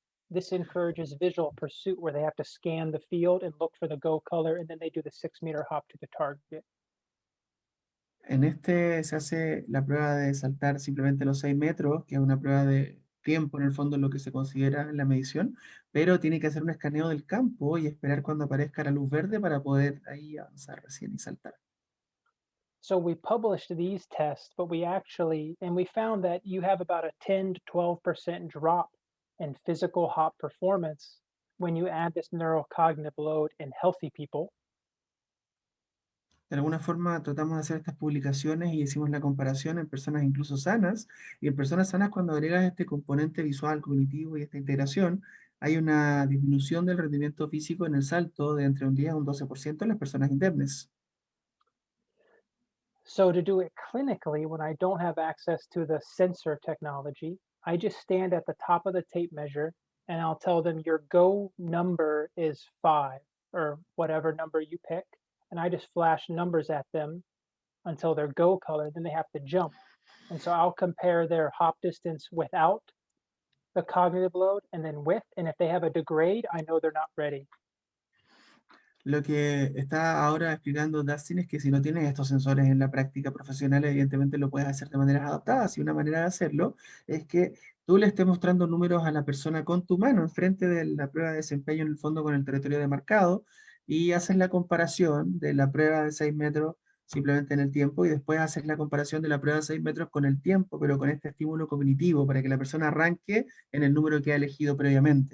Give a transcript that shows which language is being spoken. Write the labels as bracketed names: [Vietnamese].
[English] This encourages visual pursuit where they have to scan the field and look for the go color, and then they do the 6-meter hop to the target. [Spanish] En este se hace la prueba de saltar simplemente los 6 metros, que es una prueba de tiempo en el fondo, lo que se considera en la medición, pero tiene que hacer un escaneo del campo y esperar cuando aparezca la luz verde para poder ahí avanzar recién y saltar. [English] So we published these tests, but we found that you have about a 10 to 12% drop in physical hop performance when you add this neurocognitive load in healthy people. [Spanish] De alguna forma tratamos de hacer estas publicaciones y hicimos la comparación en personas incluso sanas, y en personas sanas cuando agregas este componente visual, cognitivo y esta integración, hay una disminución del rendimiento físico en el salto de entre un 10 a un 12% en las personas indemnes. [English] So to do it clinically, when I don't have access to the sensor technology, I just stand at the top of the tape measure and I'll tell them your go number is 5 or whatever number you pick. And I just flash numbers at them until their go color, then they have to jump. And so I'll compare their hop distance without the cognitive load and then with. And if they have a degrade, I know they're not ready. [Spanish] Lo que está ahora explicando Dustin es que si no tienes estos sensores en la práctica profesional, evidentemente lo puedes hacer de maneras adaptadas. Y una manera de hacerlo es que tú le estés mostrando números a la persona con tu mano enfrente de la prueba de desempeño en el fondo con el territorio demarcado y haces la comparación de la prueba de 6 metros simplemente en el tiempo y después haces la comparación de la prueba de 6 metros con el tiempo, pero con este estímulo cognitivo para que la persona arranque en el número que ha elegido previamente.